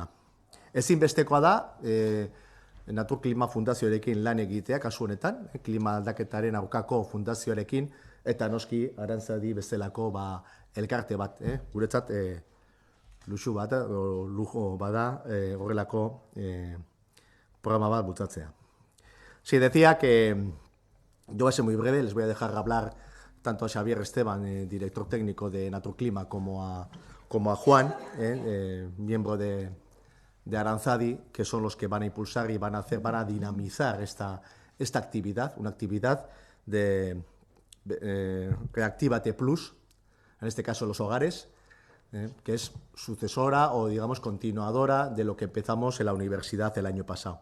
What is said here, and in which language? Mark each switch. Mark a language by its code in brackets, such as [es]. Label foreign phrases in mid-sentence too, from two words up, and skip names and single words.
[eu] Ezinbestekoa da Naturklima Fundazioarekin lan egitea, kasu honetan, klima aldaketaren aurkako fundazioarekin, eta noski Arantzadi bezalako elkarte bat, guretzat luxu bat, lujo bada horrelako programa bat bultzatzea. [es] Sí, decía que yo voy a ser muy breve, les voy a dejar hablar tanto a Xabier Esteban, director técnico de Naturklima, como a Juan, miembro de Arantzadi, que son los que van a impulsar y van a dinamizar esta actividad, una actividad de Reactívate Plus, en este caso los hogares, que es sucesora o digamos continuadora de lo que empezamos en la universidad el año pasado.